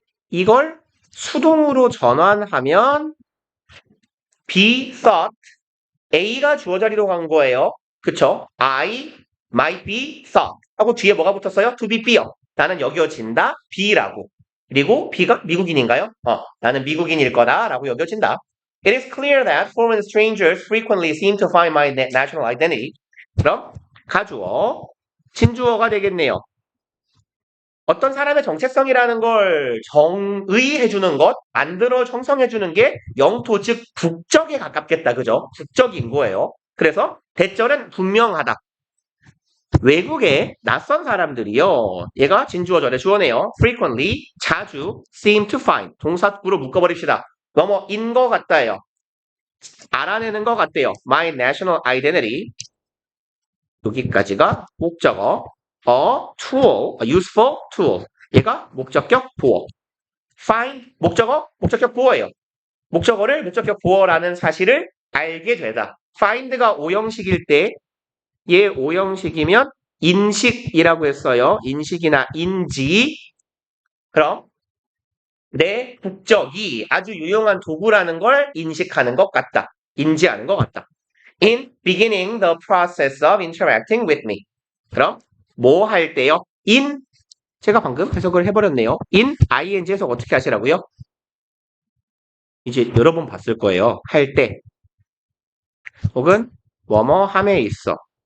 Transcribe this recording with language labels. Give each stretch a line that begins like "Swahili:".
Korean: 이걸 수동으로 전환하면
English: be thought
Korean: A가 주어 자리로 간 거예요. 그쵸?
English: I might be thought
Korean: 하고 뒤에 뭐가 붙었어요?
English: to be fear.
Korean: 나는 여겨진다. B라고. 그리고 B가 미국인인가요? 나는 미국인일 거다 라고 여겨진다.
English: It is clear that foreign strangers frequently seem to find my national identity.
Korean: 그럼 가주어, 진주어가 되겠네요. 어떤 사람의 정체성이라는 걸 정의해주는 것, 만들어 형성해주는 게 영토, 즉 국적에 가깝겠다. 그죠? 국적인 거예요. 그래서 대절은 분명하다. 외국의 낯선 사람들이요. 얘가 진주어절의 주어네요. frequently, 자주,
English: seem to find.
Korean: 동사구로 묶어버립시다. 뭐뭐인 것 같다예요. 알아내는 것 같대요.
English: my national identity.
Korean: 여기까지가 목적어.
English: tool, a useful tool.
Korean: 얘가 목적격 보어. find, 목적어, 목적격 보어예요. 목적어를 목적격 보어라는 사실을 알게 되다. find가 오형식일 때, 얘 오형식이면 인식이라고 했어요. 인식이나 인지. 그럼 내 국적이 아주 유용한 도구라는 걸 인식하는 것 같다. 인지하는 것 같다.
English: In beginning the process of interacting with me.
Korean: 그럼 뭐 할 때요? In 제가 방금 해석을 해버렸네요. in ing 해석 어떻게 하시라고요? 이제 여러 번 봤을 거예요. 할 때 혹은 뭐뭐 함에 있어.